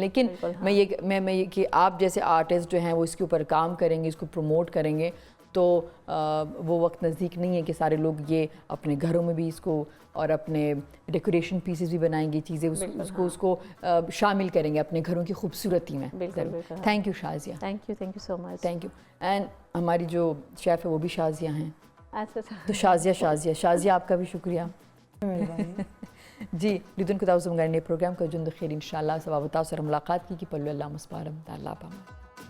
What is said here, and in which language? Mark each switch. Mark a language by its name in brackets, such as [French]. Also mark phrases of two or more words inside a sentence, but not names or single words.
[Urdu] لیکن میں یہ کہ آپ جیسے آرٹسٹ جو ہیں وہ اس کے اوپر کام کریں گے، اس کو پروموٹ کریں گے تو وہ وقت نزدیک نہیں ہے کہ سارے لوگ یہ اپنے گھروں میں بھی اس کو اور اپنے ڈیکوریشن پیسز بھی بنائیں گی چیزیں اس کو شامل کریں گے اپنے گھروں کی خوبصورتی میں. [English] thank you شازیہ. thank you so much. thank you. [Urdu] اینڈ ہماری جو شیف ہے وہ بھی شازیہ ہیں. تو شازیہ آپ کا بھی شکریہ. [Pashto] جی لیدونکو تاسو زموږ نئے پروګرام کو ژوند د خیر [Arabic] ان شاء الله [Pashto] سبا به تاسو سره ملاقات کیږي. په الله مسپارم. د الله په امان.